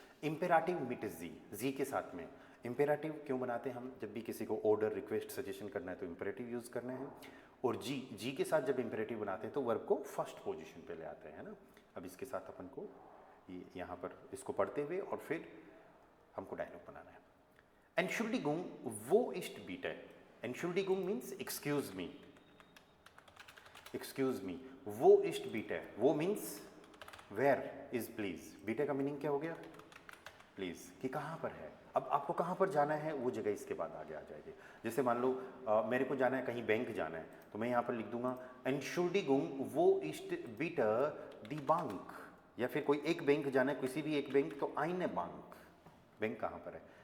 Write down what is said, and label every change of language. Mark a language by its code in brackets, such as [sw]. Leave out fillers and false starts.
[hi] इम्पेराटिव meet जी, जी के साथ में। इम्पेराटिव क्यों बनाते हैं हम, जब भी किसी को ऑर्डर, रिक्वेस्ट, सजेशन करना है तो इम्पेरेटिव यूज़ करना है। और जी, जी के साथ जब इम्पेरेटिव बनाते हैं तो वर्ब को फर्स्ट पोजीशन पे ले आते हैं ना। अब इसके साथ अपन को ये यहाँ पर इसको पढ़ते हुए और फिर हमको डायलॉग बनाना है। [de] Entschuldigung, wo ist bitte? [en] Entschuldigung means excuse me. Excuse me. [de] Wo ist bitte? [en] Wo means where is please. [hi] bitte का मीनिंग क्या हो गया, प्लीज, कि कहाँ पर है। अब आपको कहाँ पर जाना है वो जगह इसके बाद आगे आ जाएगी। जैसे मान लो मेरे को जाना है कहीं बैंक जाना है, तो मैं यहाँ पर लिख दूंगा [de] Entschuldigung, wo ist bitte die Bank। [hi] या फिर कोई एक बैंक जाना है, किसी भी एक बैंक, तो [de] eine Bank, [hi] बैंक कहाँ पर है।